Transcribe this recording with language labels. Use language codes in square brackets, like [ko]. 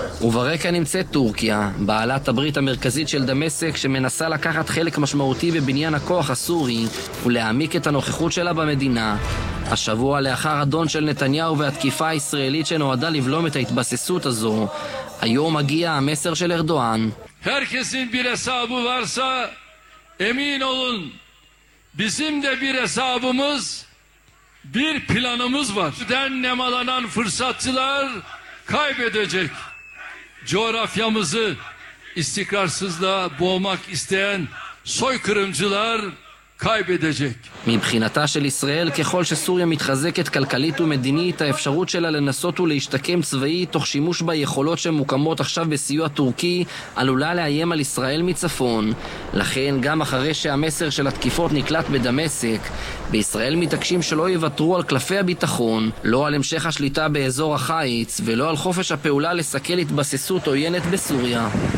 [he] וברקע נמצאת טורקיה, בעלת הברית המרכזית של דמשק, שמנסה לקחת חלק משמעותי בבניין הכוח הסורי ולהעמיק את הנוכחות שלה במדינה. השבוע לאחר אדון של נתניהו והתקיפה הישראלית שנועדה לבלום את ההתבססות הזו, היום מגיע המסר של ארדואן. [tr] Herkesin bir hesabı varsa emin olun bizim de bir hesabımız, bir planımız var. Den nemalanan fırsatçılar kaybedecek. Coğrafyamızı istikrarsızlığa boğmak isteyen soykırımcılar kaybedecek. [he] מבחינתה של ישראל, ככל שסוריה מתחזקת כלכלית ומדינית, האפשרות שלה לנסות ולהשתקם צבאי תוך שימוש ביכולות שמוקמות עכשיו בסיוע טורקי, עלולה לאיים על ישראל מצפון. לכן, גם אחרי שהמסר של התקיפות נקלט בדמשק, בישראל מתעקשים שלא יוותרו על קלפי הביטחון, לא על המשך השליטה באזור החיץ, ולא על חופש הפעולה לסכל התבססות עוינת בסוריה.